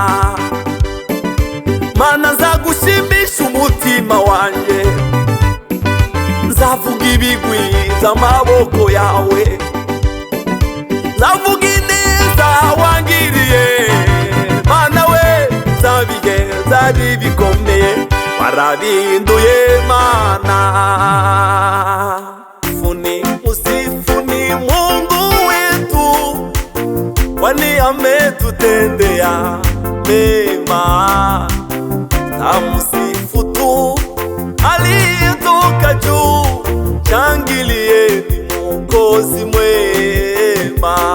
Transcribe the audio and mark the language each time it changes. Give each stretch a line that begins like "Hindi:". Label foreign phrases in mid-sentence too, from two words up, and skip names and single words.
Rundi: Mana, nzagushimisha umutima wanje, nzavuga ibigwi vy'amaboko yawe, nzavuga ineza wangiriye Mana we. Vya bihe vyari bikomeye warabihinduye Mana.
Swahili: Usifuni Mungu wetu, kwani ametutendea mema. Tamsifu tu aliyetoka juu, shangilieni Mwokozi mwema.